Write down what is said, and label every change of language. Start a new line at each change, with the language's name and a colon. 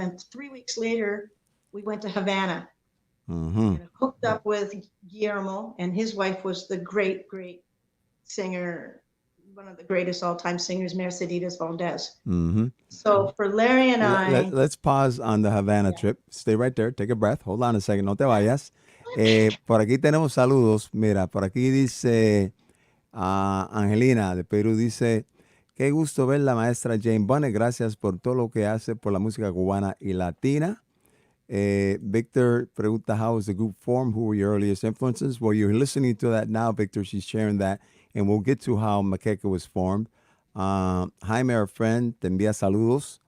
English: And 3 weeks later, we went to Havana and hooked up with Guillermo, and his wife was the great, great singer, one of the greatest all-time singers, Mercedes Valdez. So for Larry and I... Let's pause on the Havana trip. Stay right there. Take a breath. Hold on a second.
Spanish: No te vayas. Por aquí tenemos saludos. Mira, por aquí dice Angelina de Perú, dice... Qué gusto ver la maestra Jane Bunnett. Gracias por todo lo que hace por la música cubana y latina.
English: Victor pregunta, how was the group formed? Who were your earliest influences? Well, you're listening to that now, Victor. She's sharing that. And we'll get to how Maqueca was formed.
Spanish: Jaime,
English: our friend,
Spanish: te envía saludos.